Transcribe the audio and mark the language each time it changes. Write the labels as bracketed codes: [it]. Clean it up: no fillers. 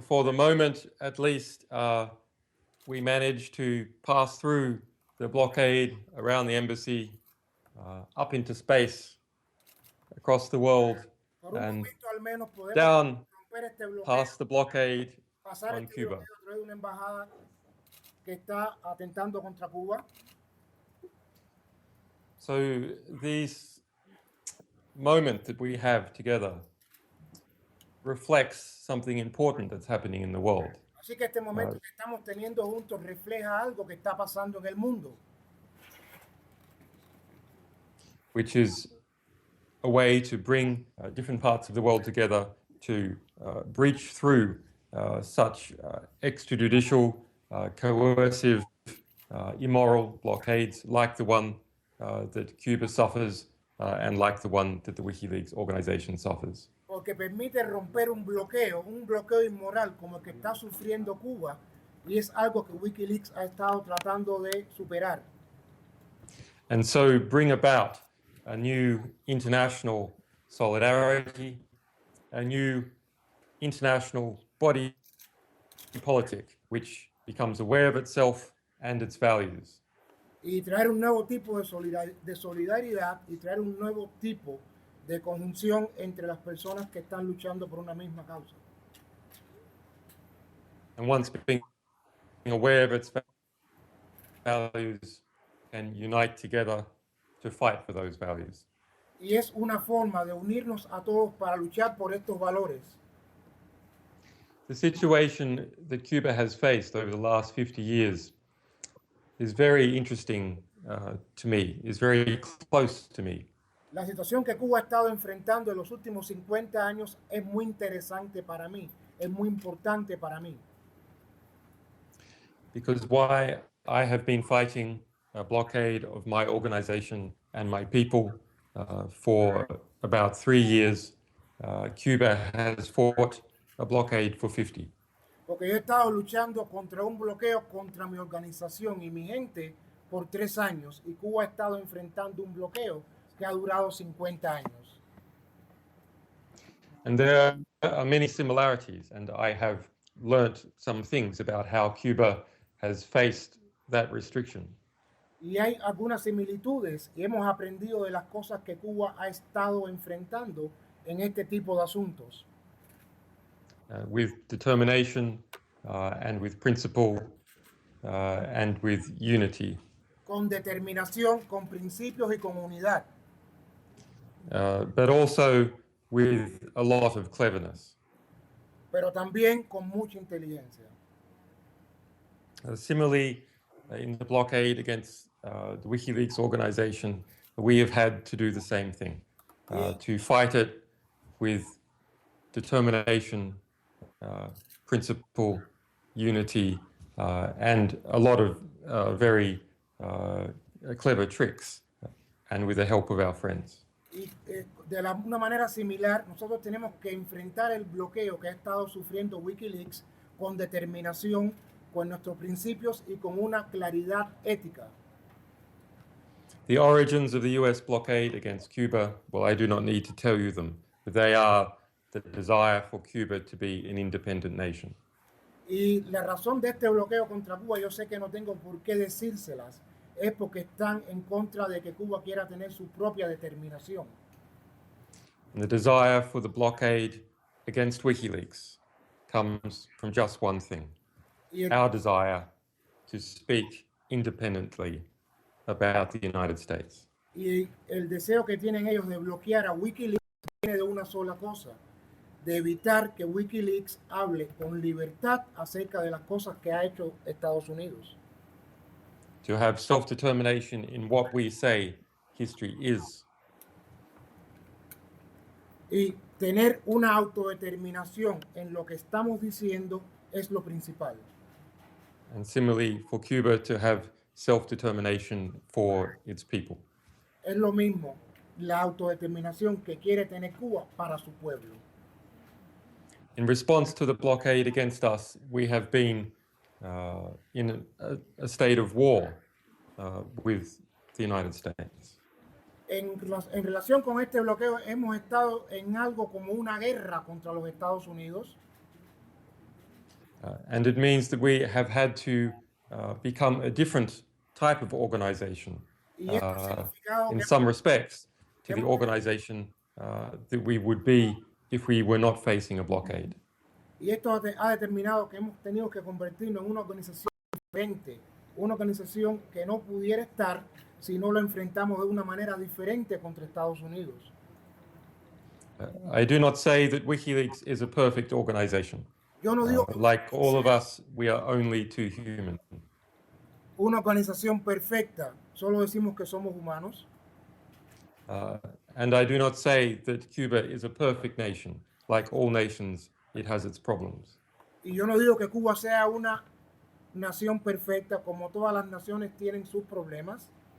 [en] For the moment, at least, we managed to pass through the blockade around the embassy, up into space, across the world, [es] Por un [en] and [es] momento al menos podemos [en] down [es] romper este bloqueo, [en] past the blockade [es] pasar [en] on [es] este Cuba. bloqueo a través de una embajada que está atentando contra Cuba. [en] So this moment that we have together reflects something important that's happening in the world. [es] Así que este momento que estamos teniendo juntos refleja algo que está pasando en el mundo, [en] Which is a way to bring different parts of the world together to breach through such extrajudicial, coercive, immoral blockades like the one that Cuba suffers and like the one that the WikiLeaks organization suffers. [es] porque permite romper un bloqueo inmoral como el que está sufriendo Cuba, y es algo que Wikileaks ha estado tratando de superar. [en] And so bring about a new international solidarity, a new international body politic, which becomes aware of itself and its values. [es] Y traer un nuevo tipo de solidaridad y traer un nuevo tipo de conjunción entre las personas que están luchando por una misma causa. [en] And once being aware of its values can unite together to fight for those values. [es] Y es una forma de unirnos a todos para luchar por estos valores. [en] The situation that Cuba has faced over the last 50 years is very interesting to me, is very close to me. [es] La situación que Cuba ha estado enfrentando en los últimos 50 años es muy interesante para mí, es muy importante para mí. [en] Because why I have been fighting a blockade of my organization and my people for about 3 years, Cuba has fought a blockade for 50. [es] Porque yo he estado luchando contra un bloqueo contra mi organización y mi gente por 3 años y Cuba ha estado enfrentando un bloqueo que ha durado 50 años. [en] And there are many similarities, and I have learnt some things about how Cuba has faced that restriction. [es] Y hay algunas similitudes y hemos aprendido de las cosas que Cuba ha estado enfrentando en este tipo de asuntos. [en] With determination and with principle and with unity. [es] Con determinación, con principios y con unidad. [en] But also with a lot of cleverness. [es] Pero también con mucha inteligencia. [en] Similarly, in the blockade against the Wikileaks organization, we have had to do the same thing, to fight it with determination, principle, unity, and a lot of very clever tricks, and with the help of our friends. [es] Y de una manera similar, nosotros tenemos que enfrentar el bloqueo que ha estado sufriendo Wikileaks con determinación, con nuestros principios y con una claridad ética. [en] The origins of the US blockade against Cuba, well, I do not need to tell you them, but they are the desire for Cuba to be an independent nation. [es] Y la razón de este bloqueo contra Cuba, yo sé que no tengo por qué decírselas, es porque están en contra de que Cuba quiera tener su propia determinación. [en] And the desire for the blockade against WikiLeaks comes from just one thing, our desire to speak independently about the United States. [es] Y el deseo que tienen ellos de bloquear a Wikileaks viene de una sola cosa, de evitar que Wikileaks hable con libertad acerca de las cosas que ha hecho Estados Unidos. [en] To have self-determination in what we say history is. [es] Y tener una autodeterminación en lo que estamos diciendo es lo principal. [en] And similarly, for Cuba to have self-determination for its people. [es] Es lo mismo, la autodeterminación que quiere tener Cuba para su pueblo. [en] In response to the blockade against us, we have been in a state of war with the United States. [es] En relación con este bloqueo, hemos estado en algo como una guerra contra los Estados Unidos. [en] And it means that we have had to become a different type of organization in some respects to the organization that we would be if we were not facing a blockade. [es] Y esto ha determinado que hemos tenido que convertirnos en una organización diferente, una organización que no pudiera estar si no lo enfrentamos de una manera diferente contra Estados Unidos. [en] I do not say that WikiLeaks is a perfect organization. [es] Yo no digo [en] like all of us, we are only too human. [es] Una organización perfecta, solo decimos que somos humanos. [en] And I do not say that Cuba is a perfect nation. Like all nations, it has its problems. [es] Y yo no digo que Cuba sea una nación perfecta, como todas las naciones tienen sus problemas.